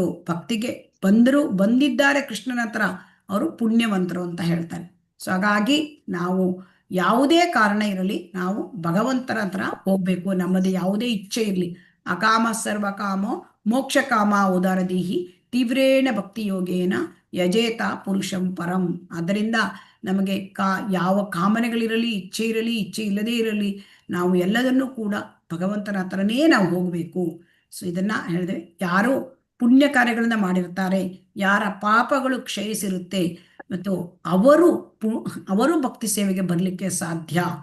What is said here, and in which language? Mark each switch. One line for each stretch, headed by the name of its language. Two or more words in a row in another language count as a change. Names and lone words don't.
Kannada: ಭಕ್ತಿಗೆ ಬಂದಿದ್ದಾರೆ ಕೃಷ್ಣನ ಹತ್ರ, ಅವರು ಪುಣ್ಯವಂತರು ಅಂತ ಹೇಳ್ತಾರೆ. ಸೊ ಹಾಗಾಗಿ ನಾವು ಯಾವುದೇ ಕಾರಣ ಇರಲಿ, ನಾವು ಭಗವಂತನ ಹತ್ರ ಹೋಗ್ಬೇಕು. ನಮ್ಮದು ಯಾವುದೇ ಇಚ್ಛೆ ಇರಲಿ,
Sanskrit: ಅಕಾಮ ಸರ್ವಕಾಮೋ ಮೋಕ್ಷ ಕಾಮ ಉದಾರದೀಹಿ ತೀವ್ರೇಣ ಭಕ್ತಿ ಯೋಗೇನ ಯಜೇತ ಪುರುಷಂ ಪರಂ.
Kannada: ಆದ್ದರಿಂದ ನಮಗೆ ಯಾವ ಕಾಮನೆಗಳಿರಲಿ, ಇಚ್ಛೆ ಇರಲಿ, ಇಚ್ಛೆ ಇಲ್ಲದೇ ಇರಲಿ, ನಾವು ಎಲ್ಲದನ್ನೂ ಕೂಡ ಭಗವಂತನ ಹತ್ರನೇ ನಾವು ಹೋಗಬೇಕು. ಸೊ ಇದನ್ನ ಹೇಳಿದ್ರೆ, ಯಾರು ಪುಣ್ಯ ಕಾರ್ಯಗಳನ್ನ ಮಾಡಿರ್ತಾರೆ, ಯಾರ ಪಾಪಗಳು ಕ್ಷಯಿಸಿರುತ್ತೆ ಮತ್ತು ಅವರು ಭಕ್ತಿ ಸೇವೆಗೆ ಬರಲಿಕ್ಕೆ ಸಾಧ್ಯ.